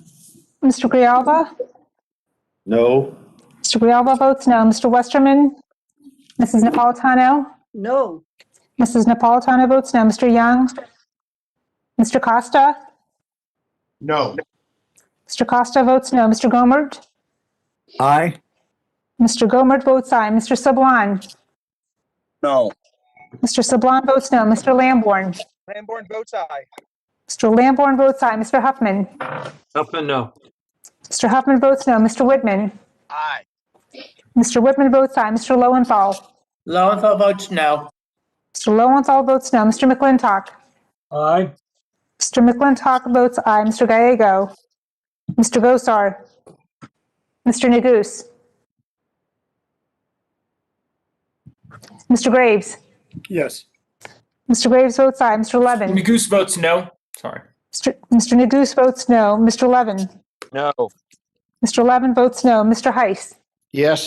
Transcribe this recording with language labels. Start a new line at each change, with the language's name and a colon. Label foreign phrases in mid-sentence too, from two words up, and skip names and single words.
English: Mr. Grijalva? No. Mr. Grijalva votes no. Mr. Westerman? Mrs. Napolitano? No. Mrs. Napolitano votes no. Mr. Young? Mr. Costa? No. Mr. Costa votes no. Mr. Gomert? Aye. Mr. Gomert votes aye. Mr. Sablon? No. Mr. Sablon votes no. Mr. Lamborn? Lamborn votes aye. Mr. Lamborn votes aye. Mr. Huffman? Huffman, no. Mr. Huffman votes no. Mr. Whitman? Aye. Mr. Whitman votes aye. Mr. Lowenthal? Lowenthal votes no. Mr. Lowenthal votes no. Mr. McClintock? Aye. Mr. McClintock votes aye. Mr. Gallego? Mr. Gosar? Mr. Neguse? Mr. Graves? Yes. Mr. Graves votes aye. Mr. Levin? Goose votes no. Sorry. Mr. Neguse votes no. Mr. Levin? No. Mr. Levin votes no. Mr. Heiss? Yes.